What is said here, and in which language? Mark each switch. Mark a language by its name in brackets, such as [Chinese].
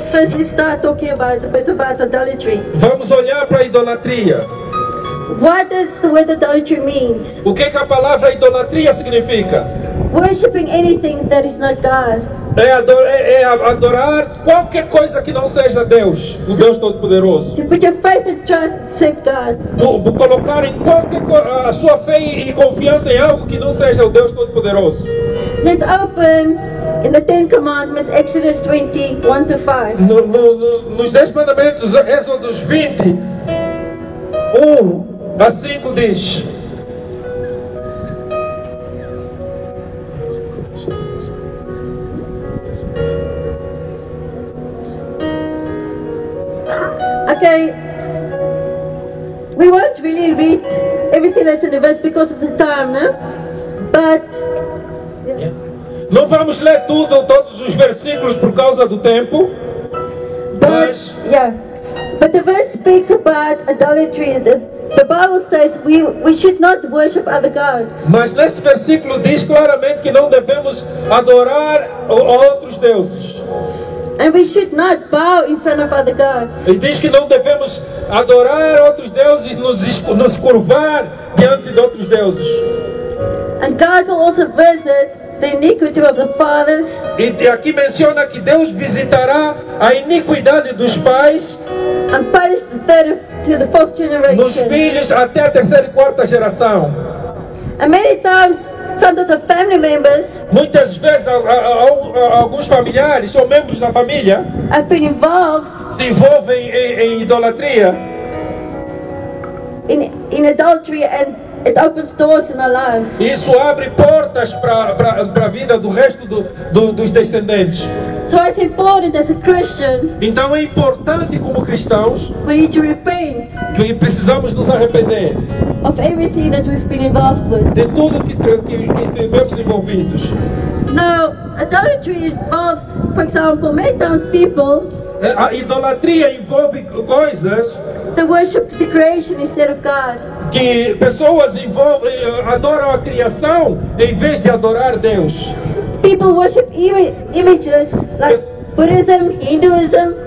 [English] First, let's start talking a bit about idolatry. [Portuguese] Vamos olhar para a idolatria. [English] What does the word idolatry means? [Portuguese] O que a palavra idolatria significa? [English] Worshipping anything that is not God. [Portuguese] É adorar qualquer coisa que não seja Deus, o Deus Todo-Poderoso. [English] To put your faith and trust except God. [Portuguese] Colocar em a sua fé e confiança em algo que não seja o Deus Todo-Poderoso. [English] Let's open in the Ten Commandments, Exodus 20, 1 to 5. [Portuguese] Nos 10 mandamentos, Êxodos 20, 1 a 5 diz: [English] Okay, we won't really read everything that's in the verse because of the time, no? But [Portuguese] não vamos ler todos os versículos por causa do tempo. [English] But the verse speaks about idolatry. The Bible says we should not worship other gods. [Portuguese] Mas nesse versículo diz claramente que não devemos adorar outros deuses. [English] And we should not bow in front of other gods. [Portuguese] E diz que não devemos adorar outros deuses, nos curvar diante de outros deuses. [English] And God will also visit the iniquity of the fathers. [Portuguese] E aqui menciona que Deus visitará a iniquidade dos pais, [English] and punish the third to the fourth generation. [Portuguese] Nos filhos até a terceira e quarta geração. [English] And many times, sometimes of family members, [Portuguese] muitas vezes alguns familiares ou membros da família [English] have been involved [Portuguese] se envolvem em idolatria, [English] in adultery, and it opens doors in our lives. [Portuguese] Isso abre portas para a vida do resto dos descendentes. [English] So it's important as a Christian. [Portuguese] Então é importante como cristãos. [English] We need to repent. [Portuguese] Que precisamos nos arrepender. [English] Of everything that we've been involved with. [Portuguese] De tudo que tivemos envolvidos. [English] Now, idolatry involves, for example, many times people. [Portuguese] A idolatria envolve coisas. [English] That worship the creation instead of God. [Portuguese] Que pessoas adoram a criação em vez de adorar Deus. [English] People worship images like Buddhism, Hinduism.